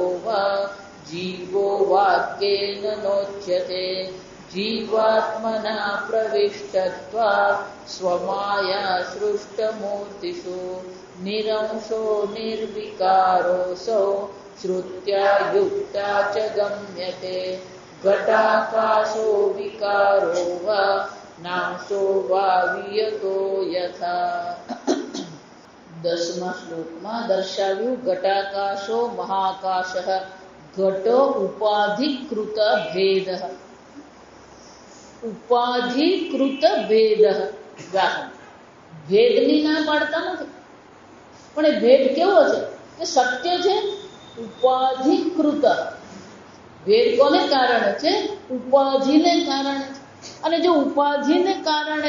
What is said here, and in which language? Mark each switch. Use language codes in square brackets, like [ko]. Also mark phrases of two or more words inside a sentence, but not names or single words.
[sa] वा जीवो वाक्येन नोच्यते जीवात्मना प्रविष्टत्वात् स्वमाया सृष्टमूर्तिषु निरंशो निर्विकारोऽसौ श्रुत्या युक्ता च गम्यते घटाकाशो विकारो वा नाशो वा वियतो यथा। [gu] 10મા શ્લોકમાં દર્શાવ્યું [sa] ઘટાકાશો મહાકાશઃ [gu] ઘટો ઉપાધિકૃત ભેદ ઉપાધિકૃત ભેદ ભેદની ના પાડતા નથી પણ એ ભેદ કેવો છે કે સત્ય છે ઉપાધિકૃત ભેદ કોને કારણે છે ઉપાધિને કારણે છે અને જો ઉપાધિને કારણે